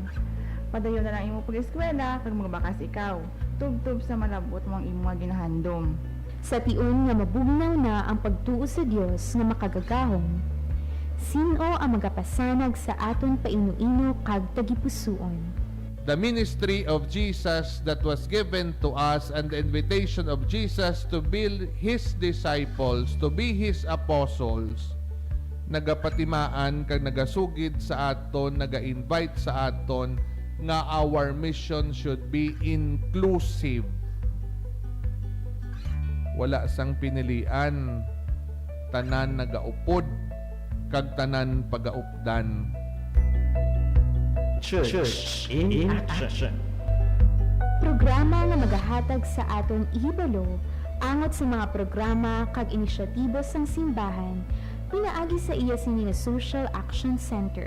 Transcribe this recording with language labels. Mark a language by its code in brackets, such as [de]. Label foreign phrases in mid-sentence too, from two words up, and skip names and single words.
[hil] Padayon na lang imo pag-eskwela, kag magbakas ikaw. Tub-tub sa malabot mong imo nga ginahandom. Sa tion nga mabugnaw na ang pagtuo sa Dios nga makagagahom, sino ang magapasanag sa aton painuino kag tagipusoon? [en] The ministry of Jesus that was given to us and the invitation of Jesus to build His disciples, to be His apostles, [hil] nagapatimaan kag nagasugid sa aton, naga-invite sa aton nga [en] our mission should be inclusive. [hil] wala sang pinilian, tanan nagaupod, kag tanan pagaupdan. Church in Action. Programa nga magahatag sa aton ihibalo angot sa mga programa kag inisyatibo sang simbahan pinaagi sa iya sini nga Social Action Center.